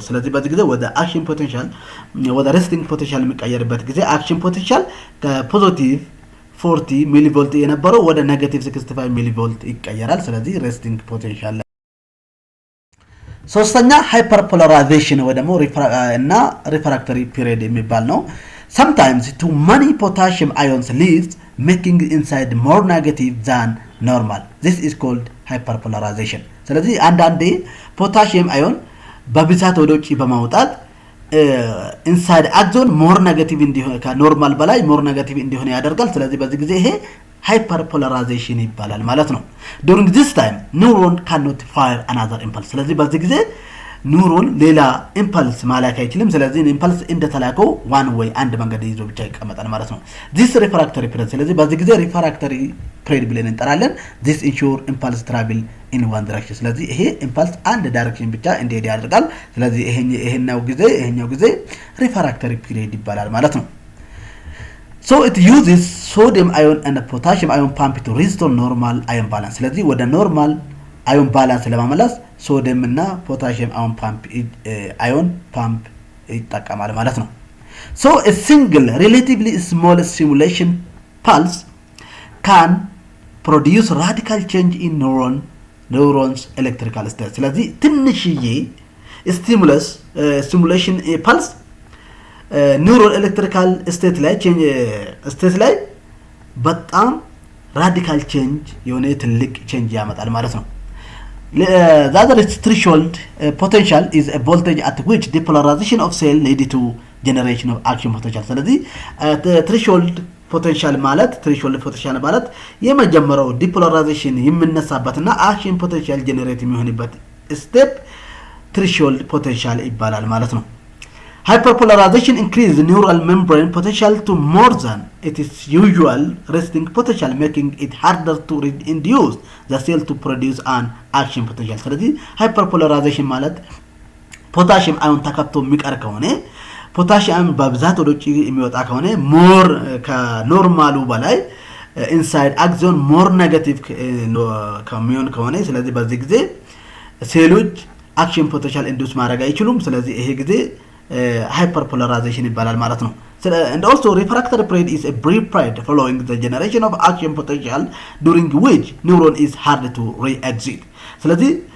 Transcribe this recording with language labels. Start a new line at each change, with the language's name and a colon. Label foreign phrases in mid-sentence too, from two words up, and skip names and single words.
Amharic: ስለዚህ በዚህ ጊዜ ወደ
English: action potential ወደ resting potential
Amharic: የሚቀየርበት ጊዜ
English: action potential ከፖዚቲቭ 40 millivolt
Amharic: የነበረው ወደ
English: negative 65 millivolt
Amharic: ይቀየራል። ስለዚህ
English: resting potential ሶስተኛ hyperpolarization
Amharic: ወይ ደግሞ
English: refractory period
Amharic: የሚባል ነው።
English: Sometimes too many potassium ions leaves making inside more negative than normal. This is called hyperpolarization.
Amharic: ስለዚህ አንዳንዴ
English: potassium ion
Amharic: በብዛት ወደ ውጪ በማውጣት
English: inside axon more negative
Amharic: እንዲሆን ከኖርማል በላይ
English: more negative
Amharic: እንዲሆን ያደርጋል። ስለዚህ በዚህ ጊዜ ይሄ ሃይፐርፖላራይዜሽን ይባላል ማለት ነው።
English: during this time neuron cannot fire another impulse።
Amharic: ስለዚህ በዚህ ጊዜ ኒውሮን ሌላ ኢምፐልስ ማላክ አይችልም። ስለዚህ ኢምፐልስ እንደተላከው ዋን ወይ አንድ መንገድ ይዞ ብቻ ይቀመጣል ማለት ነው።
English: this refractory period
Amharic: ስለዚህ በዚህ ጊዜ
English: refractory period
Amharic: ብለን እንጠራለን።
English: this ensure impulse travel in one direction።
Amharic: ስለዚህ ይሄ ኢምፐልስ አንድ ዳይሬክሽን ብቻ እንዲሄድ ያደርጋል። ስለዚህ ይሄኛው ጊዜ
English: refractory period
Amharic: ይባላል ማለት ነው።
English: so it uses sodium ion and potassium ion pump to restore normal ion balance።
Amharic: ስለዚህ ወደ
English: normal ion balance
Amharic: ለማመላስ ሶዲየም እና ፖታሺየም አዮን ፓምፕ ይጠቀማል ማለት ነው።
English: so a single relatively small stimulation pulse can produce radical change in neurons electrical state።
Amharic: ስለዚህ ትንሽዬ
English: stimulation pulse neuron electrical state
Amharic: ላይ በጣም
English: radical change
Amharic: የሆነ ትልቅ
English: ቼንጅ
Amharic: ያመጣል ማለት ነው።
English: the other threshold potential is a voltage at which depolarization of cell lead to generation of action potential።
Amharic: ስለዚህ
English: threshold potential
Amharic: ማለት የመጀመሪያው ዲፖላራይዜሽን የሚነሳበትና
English: action potential generate
Amharic: የሚሆንበት ስቴፕ
English: threshold potential
Amharic: ይባላል ማለት ነው።
English: hyperpolarization increases neural membrane potential to more than its usual resting potential, making it harder to induce the cell to produce an action potential።
Amharic: ስለዚህ hyperpolarization ማለት ፖታሺየም አዮን ተከብቶ የሚቀር ከሆነ ፖታሺየም በብዛት ወደ ውጪ የሚወጣ ከሆነ ሞር ከኖርማሉ በላይ
English: inside axon more negative
Amharic: ከሚሆን ከሆነ ስለዚህ በዚህ ጊዜ ሴሎች
English: action potential induce
Amharic: ማድረግ አይችሉም። ስለዚህ ይሄ ጊዜ hyperpolarization ይባላል ማለት ነው።
English: and also refractory period is a brief period following the generation of action potential during which neuron is hard to re-exit።
Amharic: ስለዚህ